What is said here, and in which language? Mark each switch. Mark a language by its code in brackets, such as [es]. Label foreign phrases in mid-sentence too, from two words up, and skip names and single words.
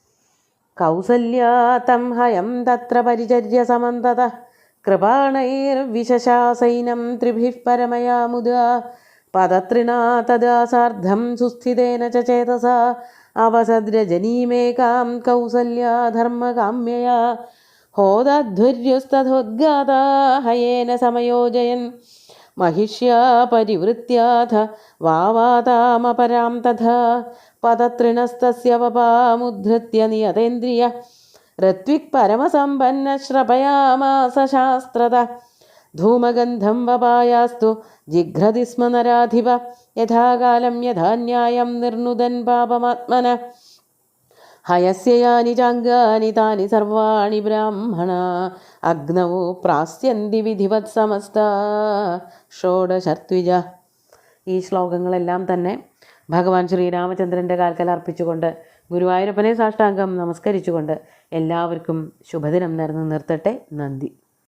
[sa] കൗസല്യാതം ഹയം തത്ര പരിചര്യ സമന്തത കൃപാണൈർവിശശാസൈനം ത്രിഭിഃ പരമയാ മുദാ പദത്രിണാ തദാ സാർദ്ധം സുസ്ഥിതേന ച ചേതസാ അവസദ്രജനീമേകാം കൗസല്യാ ധർമ്മകാമ്യയാ ഹോദധ്വര്യുസ്തഥോദ്ഗാതാ ഹയേന സമയോജയൻ महिष्या परिवृत्याथ वावातामपरां तथा पदतृणस्तस्य वपामुद्धृत्य नियतेन्द्रिय ऋत्विक्परमसम्पन्नश्रपयामास शास्त्रत धूमगन्धं वपायास्तु जिघ्रति स्म नराधिप यथा कालं यथा न्यायं निर्नुदन् पापमात्मनः हयस्य यानि चाङ्गानि तानि सर्वाणि ब्राह्मणा अग्नौ प्रास्यन्ति विधिवत् समस्ता षोडशर्त्विज. [ml] ഈ ശ്ലോകങ്ങളെല്ലാം തന്നെ ഭഗവാൻ ശ്രീരാമചന്ദ്രൻ്റെ കാൽക്കൽ അർപ്പിച്ചുകൊണ്ട് ഗുരുവായൂരപ്പനെ സാഷ്ടാംഗം നമസ്കരിച്ചുകൊണ്ട് എല്ലാവർക്കും ശുഭദിനം നേർന്നു നിർത്തട്ടെ. നന്ദി.